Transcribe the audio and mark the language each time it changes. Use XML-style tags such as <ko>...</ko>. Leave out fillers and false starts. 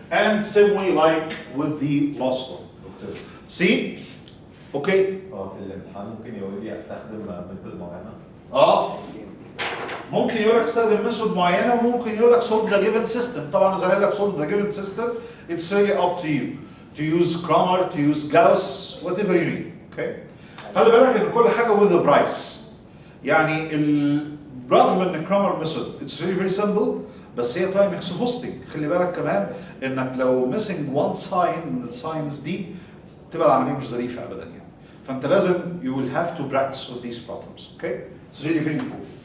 <en>And same way like with the last one. See? Okay?</en> <ar>في الامتحان ممكن يقول لي استخدم ميثود معينه. ممكن يقول لك استخدم ميثود معينه وممكن يقول لك solve the given system.</ar> <en>طبعا اذا قال لك solve the given system, it's really up to you to use Cramer, to use Gauss, whatever you need. Okay?</en> <ar>خلي بالك ان كل حاجه with a price.</ar> <en>يعني رغم ان Cramer method it's really very simple بس هي time exhausting.</en> <ar>خلي بالك كمان انك لو missing one sign من الساينز دي تبقى العمليه مش ظريفه ابدا يعني.</ar> <en>فانت لازم you will have to practice with these problems. Okay? It's really very important.</en>